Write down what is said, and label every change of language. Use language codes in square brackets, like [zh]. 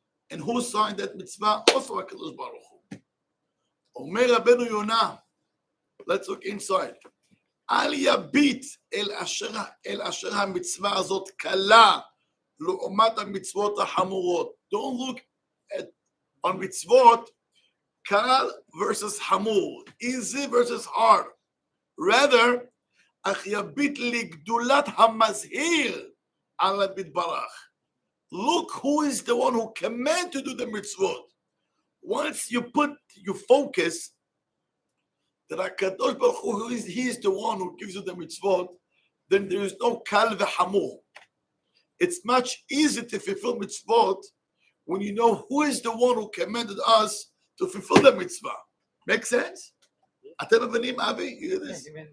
[en] And who signed that mitzvah? Also HaKadosh Baruch Hu. Omer Rabbeinu Yonah. Let's look inside. [he] Al yabit el asher ha-mitzvah azot kala לעומת המצוות החמורות. [en] Don't look at on mitzvot kal versus hamur, easy versus hard. Rather, [he] אך יביט לגדולת המזהיר על המתברך. [en] Look who is the one who command to do the mitzvot. Once you focus that HaKadosh Baruch Hu, he is the one who gives you the mitzvot, then there is no kal v'hamur. It's much easier to fulfill mitzvot when you know who is the one who commanded us to fulfill the mitzvah. Make sense? [he] אתם מבינים, אבי? [en] You hear this?